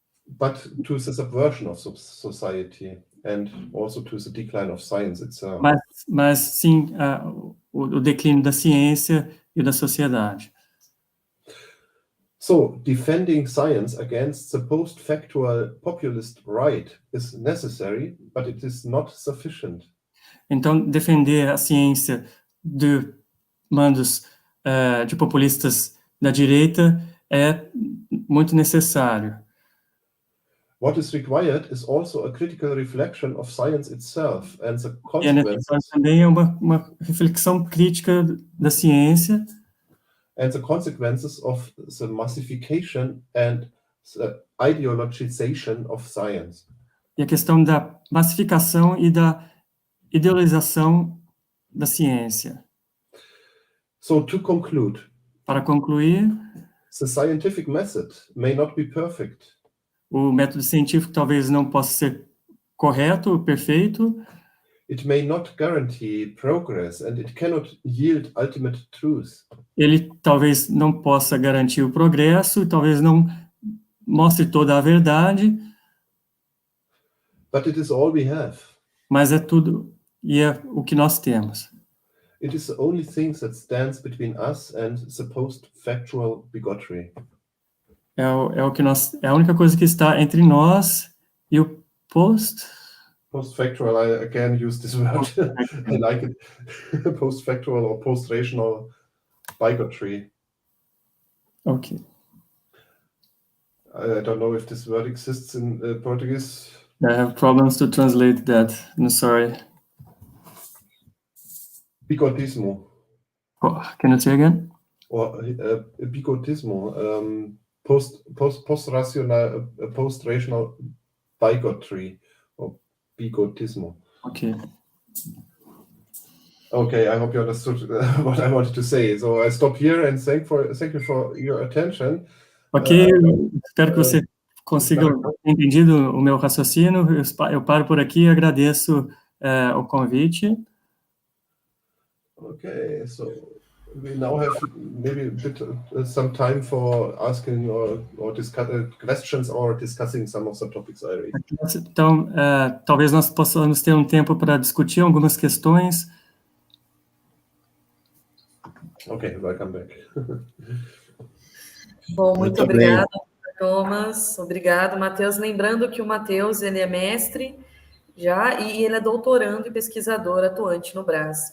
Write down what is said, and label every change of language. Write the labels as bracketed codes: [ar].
[en] but to the subversion of society and also to the decline of science itself. [pt] Mas sim, o declínio da ciência e da sociedade. [en] So, defending science against the post-factual populist right is necessary, but it is not sufficient. [pt] Então, defender a ciência de mandos de populistas da direita é muito necessário. [en] What is required is also a critical reflection of science itself and the consequences. [pt] Também é uma reflexão crítica da ciência. [en] And the consequences of the massification and the ideologization of science. [pt] E a questão da massificação e da idealização da ciência. [en] So to conclude, [pt] para concluir, [en] the scientific method may not be perfect. [pt] O método científico talvez não possa ser correto, perfeito. [en] It may not guarantee progress and it cannot yield ultimate truth. [pt] Ele talvez não possa garantir o progresso, talvez não mostre toda a verdade. [en] But it is all we have. [pt] Mas é tudo e é o que nós temos. [en] It is the only thing that stands between us and the post-factual bigotry. [pt] É a única coisa que está entre nós e o [en] post-factual. I again use this word. I like it. Post-factual or post-rational bigotry. Okay. I don't know if this word exists in Portuguese. I have problems to translate that. I'm sorry. [pt] Bigotismo. [en] Can you say again? [pt] Or bigotismo. [en] Post-rational bigotry. Or [pt] bigotismo. Ok. [en] Okay, I hope you understood what I wanted to say. So I stop here and thank you for your attention. [pt] Ok, espero que você consiga ter entendido o meu raciocínio. Eu paro por aqui e agradeço o convite. [en] Okay, so we now have maybe a bit some time for asking or discuss questions or discussing some of the topics I raised. [pt] Então, talvez nós possamos ter um tempo para discutir algumas questões. [en] Okay, welcome back. [pt] Bom, muito Muito obrigada, Thomas. Obrigado, Matheus. Lembrando que o Matheus, ele é mestre já e ele é doutorando e pesquisador atuante no Brás.